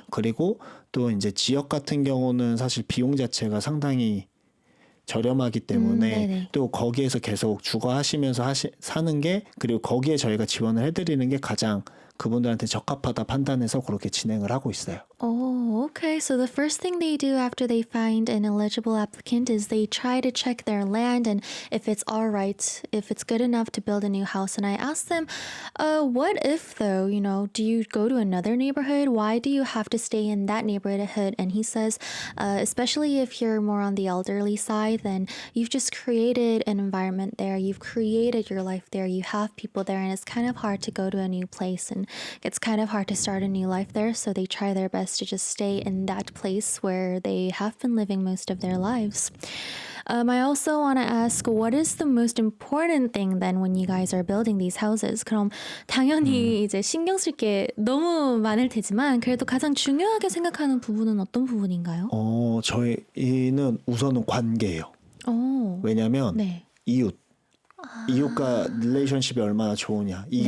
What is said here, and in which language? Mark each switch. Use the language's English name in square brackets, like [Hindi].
[Korean] 그리고 또 이제 지역 같은 경우는 사실 비용 자체가 상당히 저렴하기 때문에 네네. 또 거기에서 계속 주거 하시면서 사는 게 그리고 거기에 저희가 지원을 해드리는 게 가장 그분들한테 적합하다 판단해서 그렇게 진행을 하고 있어요. [English] Oh, okay. So the first thing they do after they find an eligible applicant is they try to check their land and if it's all right, if it's good enough to build a new house. And I asked them, what if though, you know, do you go to another neighborhood? Why do you have to stay in that neighborhood? And he says, especially if you're more on the elderly side, then you've just created an environment there. You've created your life there. You have people there and it's kind of hard to go to a new place and it's kind of hard to start a new life there. So they try their best to just stay in that place where they have been living most of their lives. I also want to ask, what is the most important thing then when you guys are building these houses? [Korean] 그럼 당연히 이제 신경 쓸 게 너무 많을 테지만 그래도 가장 중요하게 생각하는 부분은 어떤 부분인가요? 저희는 우선은 관계예요. 왜냐하면 네. 이웃과 릴레이션십이 얼마나 좋으냐 이게